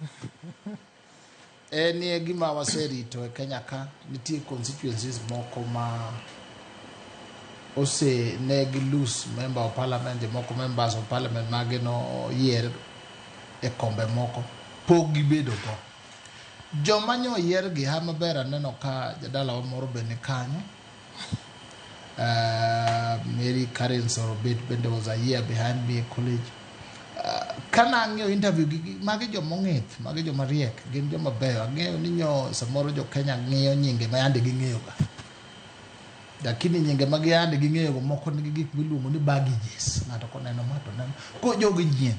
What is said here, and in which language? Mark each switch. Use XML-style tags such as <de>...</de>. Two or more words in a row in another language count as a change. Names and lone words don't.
<luo>Enie gima waserito e Kenya ka nitie constituencies moko ma ose negi lose</luo> <en>member of parliament,</en> <luo>moko</luo> <en>members of parliament</en> <luo>mageno yier e kombe moko pok gibedo go. Joma nyo yier gi ha maber aneno ka jadala wa moro bende kanyo.</luo> <en>Mary Karen Sorobit bende was a year behind me college.</en> <luo>Kana ang'eyo interview gi magi joma ong'ith, magi joma riek, gin joma beyo. Ang'eyo ni nyo samoro jo Kenya ng'iyo nyinge ma yande ging'eyo ga. Lakini nyinge magi yande ging'eyo go moko nigi gik miluongo ni baggages. Ng'ato koneno ma to neno. Ko jogi nyien.</luo>